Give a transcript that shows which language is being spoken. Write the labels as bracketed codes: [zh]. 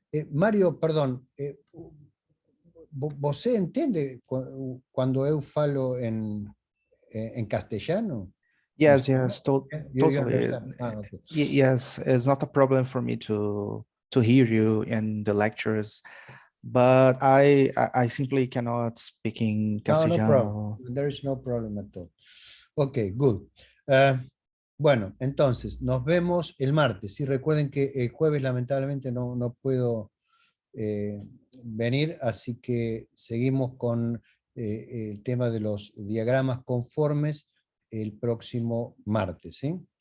[es] Mario, perdón, ¿vos entiende cuando eu falo en castellano? [en] Yes, yes, totally. Okay. Yes, it's not a problem for me to hear you in the lectures, but I simply cannot speak in Castellano. No problem. There is no problem at all. Okay, good. [es] Bueno, entonces, nos vemos el martes. Y recuerden que el jueves lamentablemente no puedo venir, así que seguimos con el tema de los diagramas conformes el próximo martes, ¿sí?